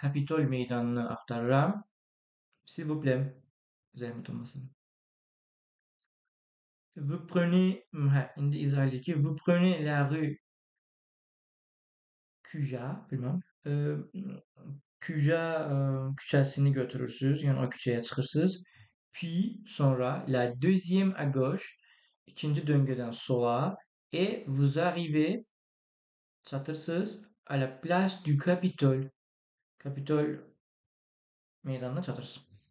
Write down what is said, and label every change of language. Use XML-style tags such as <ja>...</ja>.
<az>Capitol meydanını aktarıram.</az> <fr>S'il vous plaît.</fr> <az>Zahmet olmasın.</az> <fr>Vous prenez,</fr> <az>indi izah edeyim ki,</az> <fr>vous prenez la rue Cuja,</fr> <az>bilmem. Cuja küçəsini götürürsünüz, yəni o küçəyə çıxırsınız.</az> <fr>Puis,</fr> <az>sonra,</az> <fr>la deuxième à gauche,</fr> <az>ikinci döngədən sola,</az> <fr>et vous arrivez,</fr> <az>çatırsınız,</az> <fr>à la place du Capitole.</fr> <az>Capitol meydanına çatırsınız.</az>